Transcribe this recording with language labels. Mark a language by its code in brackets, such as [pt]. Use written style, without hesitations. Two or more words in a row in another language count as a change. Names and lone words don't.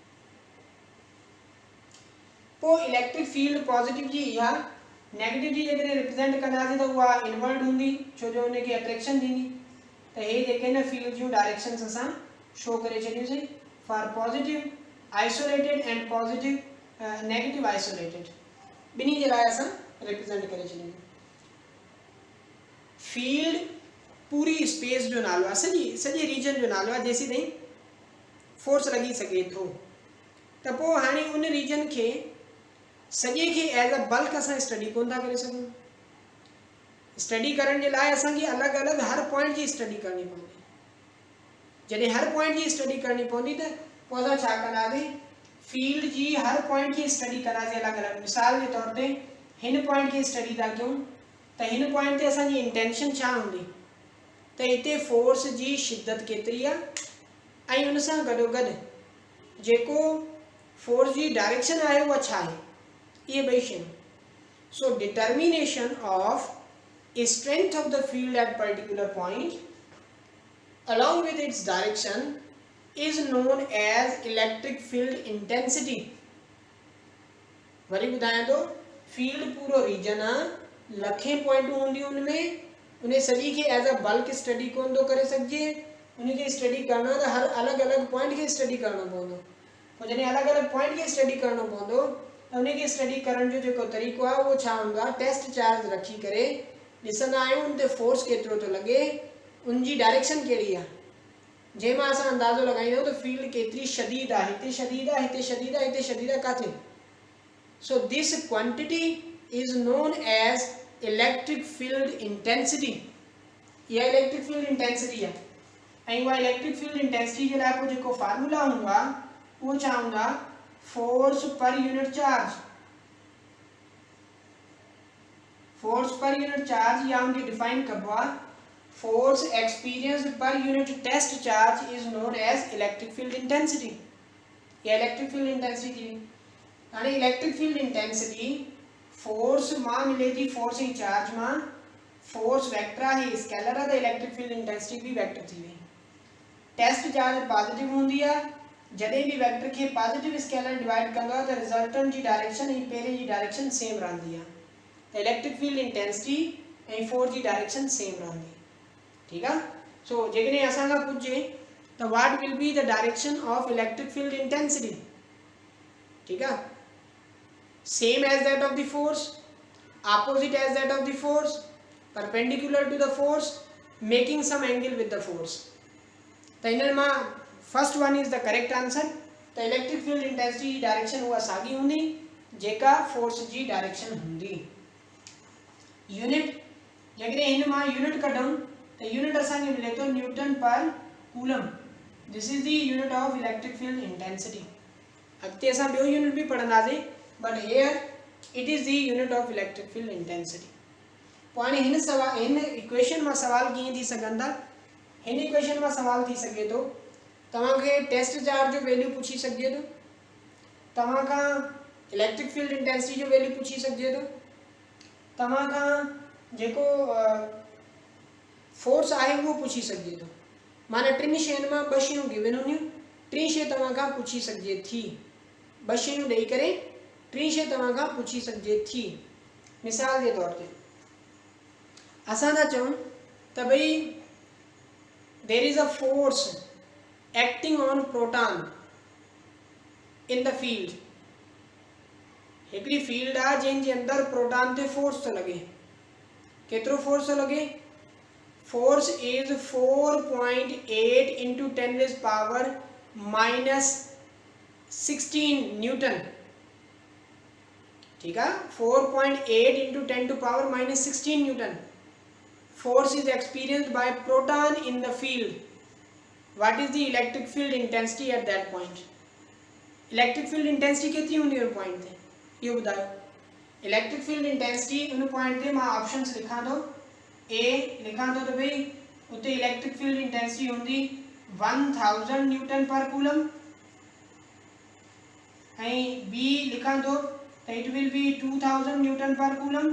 [sd] पोइ [en] electric field [sd] पॉजिटिव जी इहा, नेगेटिव जी जेकॾहिं रिप्रेजेंट कंदासीं त उहा इनवर्ट हूंदी छो जो उनखे अट्रैक्शन थींदी। त हे जेके न फील्ड जूं डायरेक्शंस असां शो करे छॾियूंसीं [en] for positive isolated and positive negative isolated, [sd] ॿिन्ही जे लाइ असां रिप्रेजेंट करे छॾियूं। फील्ड पूरी स्पेस जो नालो आहे, सॼे रीजन जो नालो आहे जेसीं ताईं फोर्स लॻी सघे थो। त पोइ हाणे उन रीजन खे सॼे खे [en] as a bulk [sd] असां स्टडी कोन था करे सघूं। स्टडी करण जे लाइ असांखे अलॻि अलॻि हर पॉइंट जी स्टडी करणी पवंदी। जॾहिं हर पॉइंट जी स्टडी करणी पवंदी त पोइ असां छा कंदासीं, फील्ड जी हर पॉइंट की स्टडी कंदासीं अलॻि अलॻि। मिसाल जे तौर ते हिन पॉइंट की स्टडी था कयूं त हिन पॉइंट ते असांजी इंटेंशन छा हूंदी त हिते फोर्स जी शिद्दत केतिरी आहे ऐं उन सां गॾोगॾु जेको फोर्स जी डायरेक्शन आहे उहा छा आहे, इहे ॿई शयूं। [en] so determination of strength of the field at particular point along with its direction is known as electric field intensity। [sd] वरी ॿुधायां थो, फील्ड पूरो रीजन आहे, लखें पॉइंटूं हूंदियूं उनमें, उन सॼी खे [en] as a bulk [sd] स्टडी कोन थो करे सघिजे। उनखे स्टडी करणो आहे त हर अलॻि अलॻि पॉइंट खे स्टडी करणो पवंदो। पोइ जॾहिं अलॻि अलॻि पॉइंट खे स्टडी करणो पवंदो त उनखे स्टडी करण जो जेको तरीक़ो आहे उहो छा हूंदो आहे, [en] test charge [sd] रखी करे ॾिसंदा आहियूं उन ते फोर्स केतिरो थो लॻे, उनजी डायरेक्शन कहिड़ी आहे, जंहिंमां असां अंदाज़ो लॻाईंदा त फील्ड केतिरी शदीद आहे, हिते शदीद आहे, हिते शदीद आहे, हिते शदीद आहे, काथे। [en] so this quantity is known as electric field intensity. [sd] इहा [en] electric field intensity [sd] आहे ऐं उहा [en] electric field intensity [sd] जे लाइ पोइ जेको फार्मूला हूंदो आहे उहो छा हूंदो आहे, [en] force per unit charge. force per unit charge [sd] या उनके डिफाइन कबो आहे, [en] force experienced per unit test charge is known as electric field intensity. [sd] या [en] electric field intensity [sd] थी। हाणे [en] electric field intensity [sd] फोर्स मां मिले थी, फोर्स ऐं चार्ज मां, फोर्स वेक्टर आहे, स्केलर आहे, त [en] electric field intensity [sd] भी वेक्टर थी वई। [en] test charge [sd] पॉजिटिव हूंदी आहे, जॾहिं भी वेक्टर खे [en] positive scalar [sd] डिवाइड कंदो आहे त रिजल्टेंट जी डायरेक्शन ऐं पहिरें जी डायरेक्शन सेम रहंदी आहे। [en] electric field intensity [sd] ऐं फोर्स जी डायरेक्शन सेम रहंदी। [hi] ठीक है। [sd] सो जेकॾहिं असां खां पुछे त [en] what will be the direction of electric field intensity, [hi] ठीक है, [en] same as that of the force, opposite as that of the force, perpendicular to the force, making some angle with the force। तो इन में first one is the correct answer. [sd] तो [en] electric field intensity [sd] डायरेक्शन उहा साॻी हूंदी जेका फोर्स जी डायरेक्शन हूंदी। यूनिट जेकॾहिं हिन मां यूनिट कढूं त यूनिट असांखे मिले थो [en] newton per coulomb. this is the unit of electric field intensity. [sd] अॻिते असां ॿियो यूनिट बि पढ़ंदासीं, [en] but here it is the unit of electric field intensity. [sd] पोइ हाणे हिन इक्वेशन मां सवाल कीअं थी सघनि था, हिन इक्वेशन मां सवाल थी सघे थो तव्हांखे [en] test charge [sd] जो वैल्यू पुछी सघिजे थो, तव्हां खां [en] electric field intensity [sd] जो वैल्यू पुछी सघिजे थो, तव्हां खां जेको फोर्स आहे उहो पुछी सघिजे थो। माना टिनि शयुनि मां ॿ शयूं गिवन हूंदियूं, टी शइ तव्हां खां पुछी सघिजे थी। ॿ शयूं ॾेई करे टी शइ तव्हां खां पुछी सघिजे थी। मिसाल जे तौर ते असां था चऊं त भई [en] there is a force acting on proton in the field. [sd] हिकिड़ी फील्ड आहे जंहिंजे अंदरि प्रोटॉन ते फोर्स थो लॻे। केतिरो फोर्स थो लॻे? [en] force is 4.8 into 10⁻⁻16 newton. [hi] ठीक है, [en] 4.8 into 10⁻⁻16 newton force is experienced by proton in the field. What is the electric field intensity at that point? Electric field intensity [hi] कितनी होनी है पॉइंट थे ये बताओ. [en] electric field intensity [hi] उन पॉइंट थे मैं ऑप्शंस लिखा दो. ए लिखा दो तो भाई उते [en] electric field intensity [hi] होंगी 1000 [en] newton per coulomb. एंड बी [hi] लिखा दो तो [en] it will be 2000 newton per coulomb.